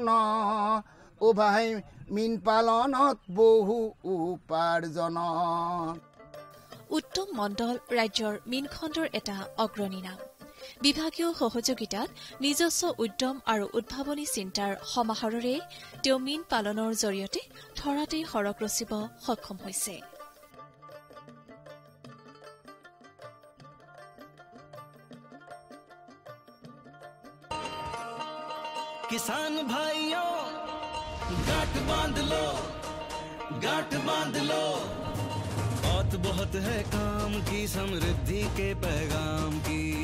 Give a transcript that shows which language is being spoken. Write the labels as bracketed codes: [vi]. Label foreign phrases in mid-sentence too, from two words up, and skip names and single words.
[as] ও ভাই মীন পালনত বহু উপাৰ্জন। উত্তম মণ্ডল ৰাজ্যৰ মীন খণ্ডৰ এটা অগ্ৰণী নাম। বিভাগীয় সহযোগিতাত নিজস্ব উদ্যম আৰু উদ্ভাৱনী চিন্তাৰ সমাহাৰেৰে তেওঁ মীন পালনৰ জৰিয়তে ধৰাতেই সৰগ ৰচিব সক্ষম হৈছে। [hi] किसान भाइयों गांठ बांध लो, गांठ बांध लो, बहुत बहुत है काम की समृद्धि के पैगाम की।